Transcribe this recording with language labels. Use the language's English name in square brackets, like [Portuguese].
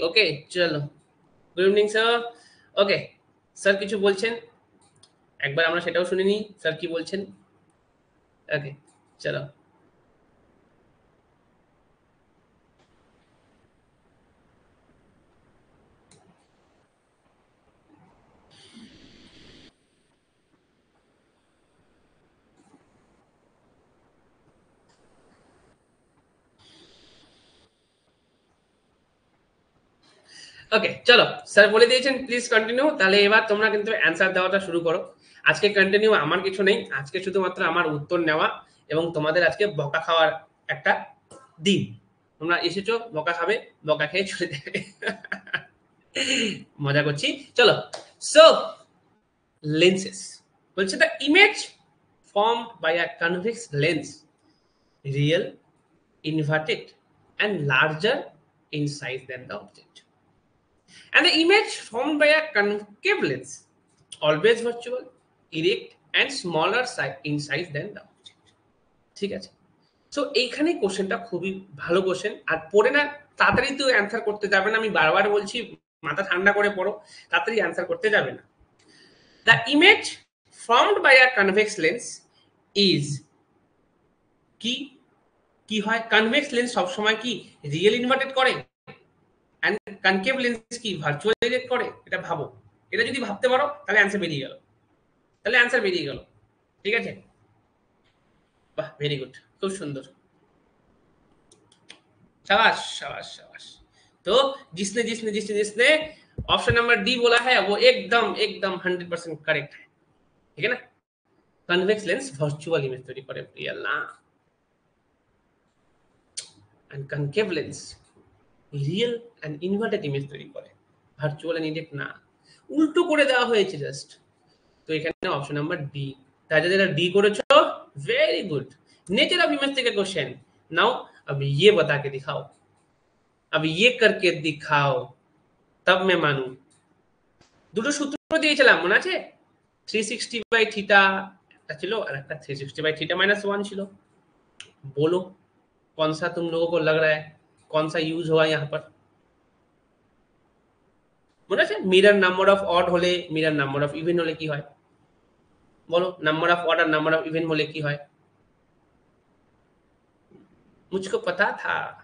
[English] Okay चलो, good evening sir. [Bangla] Okay sir কিছু বলছেন, একবার আমরা সেটাও শুনে নিই স্যার কি বলছেন। ওকে চলো, ওকে চলো স্যার বলে দিয়েছেন প্লিজ কন্টিনিউ। তাহলে এবার তোমরা কিন্তু অ্যান্সার দেওয়াটা শুরু করো। আজকে কন্টিনিউ আমার কিছু নেই, আজকে শুধুমাত্র আমার উত্তর নেওয়া এবং তোমাদের আজকে বকা খাওয়ার একটা দিন। তোমরা এসেছো বকা খাবে, বকা খেয়ে চলে যাবে। মজা করছি, চলো। [English] So lenses বলছে the image formed by a convex lens real, inverted and larger in size than the object. And the image formed by a concave lens always virtual, erect and smaller in size than the object. [Bangla] ঠিক আছে, so এইখানে কোশ্চেনটা খুবই ভালো question. আর পড়ে না তাড়াতাড়ি তো অ্যান্সার করতে যাবে না, আমি বারবার বলছি মাথা ঠান্ডা করে পড়ো, তাড়াতাড়ি অ্যান্সার করতে যাবে না। The image formed by a convex lens is কি কি হয়, কনভেক্স লেন্স সবসময় কি রিয়েল ইনভার্টেড করে, এন্ড কনকেভ লেন্স কি ভার্চুয়াল ইরেক্ট করে। এটা ভাবো, এটা যদি ভাবতে পারো তাহলে অ্যান্সার বেরিয়ে গেল, তাহলে অ্যান্সার বেরিয়ে গেল। ঠিক আছে, বাহ ভেরি गुड, খুব সুন্দর, [Hindi] शाबाश शाबाश शाबाश। तो जिसने जिसने जिसने जिसने ऑप्शन नंबर डी बोला है वो एकदम एकदम 100% करेक्ट है। ठीक है ना, कन्वेक्स लेंस वर्चुअल इमेज तैयारी करे, रियल ना। [Bangla] And concave lens real and inverted image তৈরি করে, ভার্চুয়াল এন্ড ইনডেক্ট না, উল্টো করে দেওয়া হয়েছে জাস্ট। তো এখানে অপশন নাম্বার ডি। তাই যারা डी করেছো very good. [Hindi] Nature of image থেকে क्वेश्चन नाउ, अब ये बता के दिखाओ, अब ये करके दिखाओ तब मैं मानू। [Bangla] দুটো সূত্র দিয়েছিলাম মনে আছে, 360 বাই থিটা একটা ছিল আর একটা 360 বাই থিটা माइनस 1 ছিল। [Hindi] बोलो कौन सा तुम लोगों को लग रहा है, कौन सा यूज हुआ यहाँ पर। [Bangla] মনে আছে মিরর নাম্বার অফ অড হলে মিরর নাম্বার অফ ইভেন হলে কি হয়, বলো number of odd আর number of even হলে কি হয়। [Hindi] मुझको पता था।